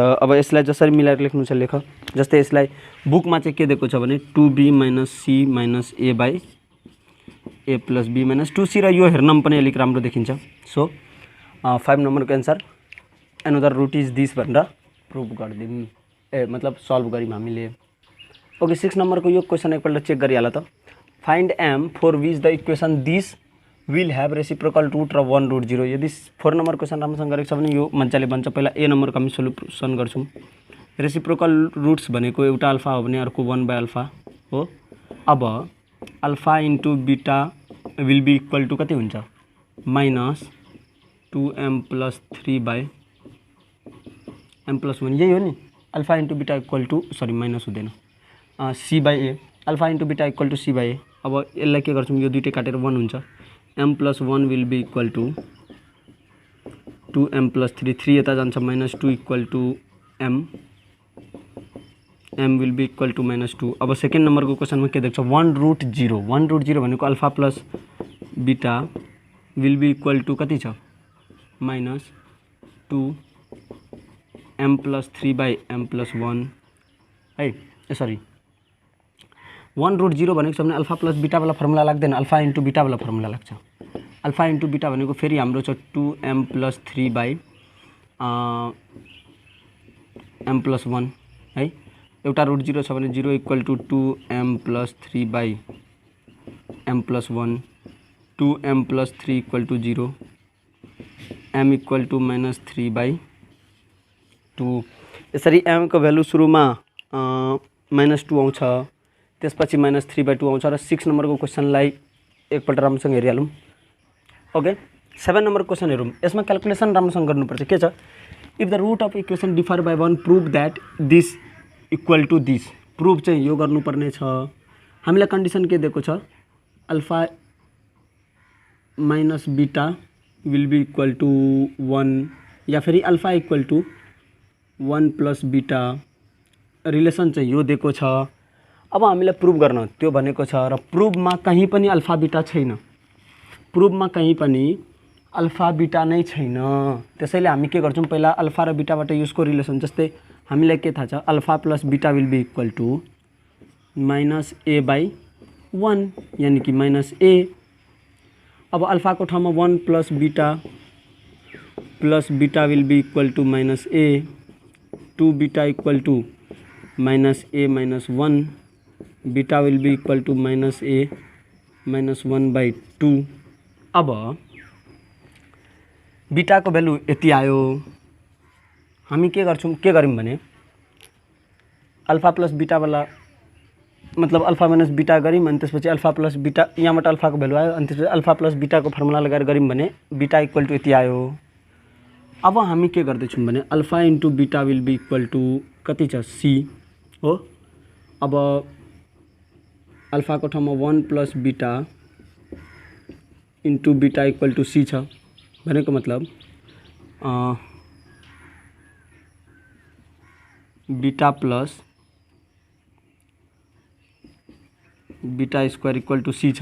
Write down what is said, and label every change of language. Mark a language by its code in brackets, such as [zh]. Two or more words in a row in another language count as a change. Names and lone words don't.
[ne] अब यसलाई जसरी मिलाएर लेख्नु छ लेख। जस्तै यसलाई बुकमा चाहिँ के दिएको छ भने [en] 2b minus c minus a by a plus b minus 2c, [ne] र यो हेर्न पनि अलिक राम्रो देखिन्छ। सो 5 नम्बरको [en] answer another root is this [ne] भनेर प्रुभ गरिदिउँ, मतलब सल्भ गऱ्यौँ हामीले। ओके, 6 नम्बरको यो क्वेसन एकपल्ट चेक गरिहाल त। [en] find m for which the equation this will have reciprocal root र 1 रुट 0। [ne] यदि 4 नम्बर क्वेसन राम्रोसँग गरेको छ भने यो मजाले बन्छ। पहिला ए नम्बरको हामी सोल्युसन गर्छौँ। [en] reciprocal roots [ne] भनेको एउटा अल्फा हो भने अर्को 1 [en] by alpha [ne] हो। [en] अब alpha into beta will be equal to [ne] कति हुन्छ [en] minus 2m plus 3 by m plus 1, [ne] यही हो नि। [en] alpha into beta equal to, sorry minus हुँदैन, c by a, alpha into beta equal to c by a. [ne] अब यसलाई के गर्छौँ, यो दुइटै काटेर 1 हुन्छ। [en] m plus 1 will be equal to 2m plus 3, 3 [ne] यता जान्छ, [en] minus 2 equal to m, m will be equal to minus 2. [ne] अब सेकेन्ड नम्बरको क्वेसनमा के देख्छ 1 रुट 0, 1 रुट 0 भनेको [en] alpha plus beta will be equal to [ne] कति छ [en] minus 2m plus 3 by m plus 1 है। [ne] सरी 1 रुट 0 भनेको छ भने [en] alpha plus beta [ne] वाला फर्मुला लाग्दैन, [en] alpha into beta [ne] वाला फर्मुला लाग्छ। [en] alpha into beta [ne] भनेको फेरि हाम्रो छ [en] 2m plus 3 by m plus 1 है। [ne] एउटा रुट 0 छ भने [en] 0 equal to 2m plus 3 by m plus 1, 2m plus 3 equal to 0, m equal to minus 3 by 2. [ne] यसरी m को भ्यालु सुरुमा माइनस 2 आउँछ, त्यसपछि [en] minus 3 by 2 [ne] आउँछ। र 6 नम्बरको क्वेसनलाई एकपल्ट राम्रोसँग हेरिहालौँ। ओके, 7 नम्बर क्वेसन हेरौँ। यसमा क्याल्कुलेसन राम्रोसँग गर्नुपर्छ। के छ, [en] if the root of equation differ by 1 prove that this equal to this. [ne] प्रुभ चाहिँ यो गर्नुपर्ने छ। हामीलाई कन्डिसन के दिएको छ, [en] alpha minus beta will be equal to 1, [ne] या फेरि [en] alpha equal to 1 plus beta, [ne] रिलेसन चाहिँ यो दिएको छ। अब हामीलाई प्रुभ गर्न त्यो भनेको छ, र प्रुभमा कहीँ पनि [en] alpha beta [ne] छैन, प्रुभमा कहीँ पनि [en] alpha beta [ne] नै छैन। त्यसैले हामी के गर्छौँ, पहिला अल्फा र बीटाबाट यसको रिलेसन, जस्तै हामीलाई के थाहा छ [en] alpha plus beta will be equal to minus a by 1, [ne] यानी कि [en] minus a. [ne] अब अल्फाको ठाउँमा [en] 1 plus beta will be equal to minus a, 2 beta equal to minus a minus 1, beta will be equal to minus a minus 1 by 2. [ne] अब बीटाको भ्यालु यति आयो। हामी के गर्यौँ भने [en] alpha plus beta [ne] वाला, मतलब [en] alpha minus beta [ne] गऱ्यौँ, अनि त्यसपछि [en] alpha plus beta, [ne] यहाँबाट अल्फाको भ्यालु आयो, अनि त्यसपछि [en] alpha plus beta [ne] फर्मुला लगाएर गऱ्यौँ भने [en] beta equal to [ne] यति आयो। अब हामी के गर्दैछौँ भने [en] alpha into beta will be equal to [ne] कति छ सी हो। अब अल्फाको ठाउँमा [en] 1 plus beta into beta equal to c [ne] छ भनेको मतलब [en] beta plus beta square equal to c छ।